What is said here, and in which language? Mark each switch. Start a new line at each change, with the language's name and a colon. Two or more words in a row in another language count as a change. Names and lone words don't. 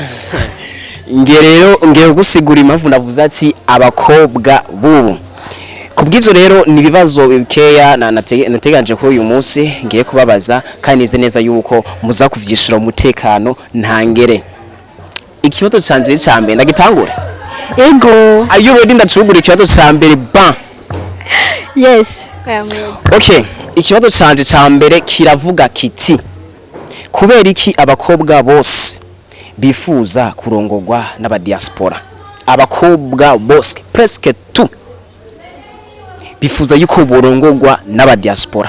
Rundi: Ngiye gusigura impamvu navuze ati abakobwa bubu. Kubwizo rero ni bibazo bikeya nateganje ko uyu munsi ngiye kubabaza, kandi nize neza yuko muza kuvyishira umutekano ntangere. Ikibazo canje cyambere ndagitangura. Ego,
English: are you ready?
Rundi: Ndacugura ikibazo cyambere ba.
English: Yes, I am ready.
Rundi: Okay, ikibazo canje cyambere kiravuga kiti kubera iki abakobwa bose bifuza kurongorwa n'aba diaspora? Abakobwa bose
French: presque tout
Rundi: bifuza yuko borongorwa n'aba diaspora.